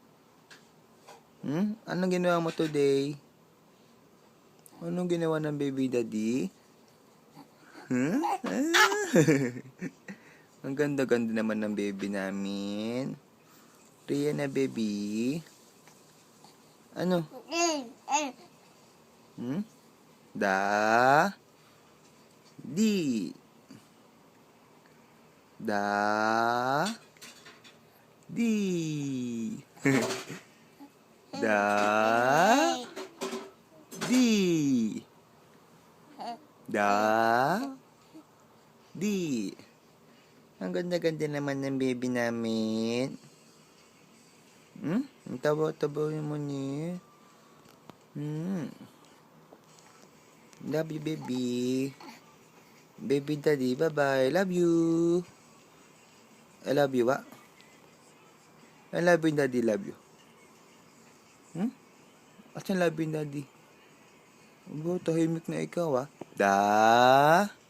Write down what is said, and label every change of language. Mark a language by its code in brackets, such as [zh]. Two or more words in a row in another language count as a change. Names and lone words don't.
[tl] Anong ginawa mo today? Anong ginawa ng baby daddy? Ang ganda-ganda naman ng baby namin. Riya na baby. Ano? Da. Di. Da. Di. Da. Di. Da. Di. Ang ganda-ganda naman ng baby namin. Ang tawa-tawa naman eh. [en] Love you, baby. Baby daddy, bye-bye. Love you. I love you, what? I love you, daddy, love you. Asan love you, daddy? [tl] Tahimik na ikaw, ah. Da.